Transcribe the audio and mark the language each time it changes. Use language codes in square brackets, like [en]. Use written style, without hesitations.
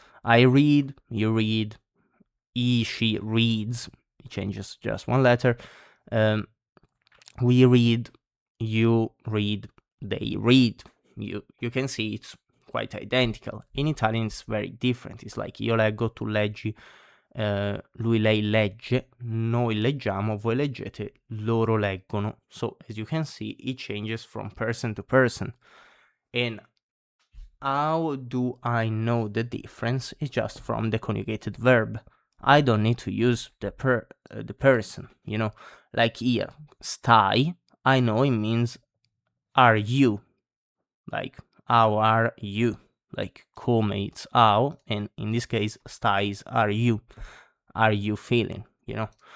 [en] I read, you read, he, she reads. It changes just one letter. We read, you read, they read. You can see it's quite identical. In Italian it's very different. It's like [it] io leggo, tu leggi, lui, lei legge, noi leggiamo, voi leggete, loro leggono. [en] So as you can see, it changes from person to person. And how do I know the difference? It's just from the conjugated verb. I don't need to use the person, you know, like here, stai, I know it means are you, like how are you, like come it's how, and in this case stai is are you feeling, you know.